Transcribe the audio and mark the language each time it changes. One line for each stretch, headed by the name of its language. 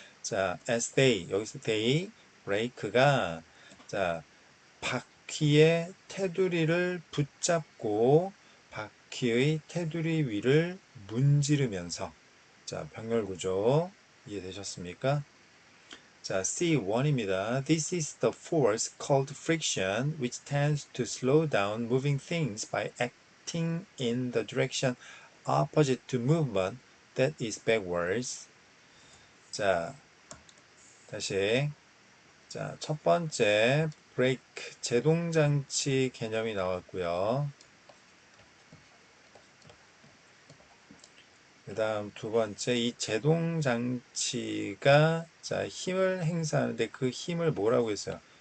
Korean: 자, as 여기서 브레이크가 자, 바퀴의 테두리를 붙잡고 바퀴의 테두리 위를 문지르면서 자, 병렬 구조 이해되셨습니까? 자, C1입니다.
English: This is the force called friction which tends to slow down moving things by acting in the direction opposite to movement that is backwards.
Korean: 자, 다시 자, 첫 번째 브레이크 제동장치 개념이 나왔고요. 그 다음 두 번째 이 제동장치가 자, 힘을 행사하는데 그 힘을 뭐라고 했어요?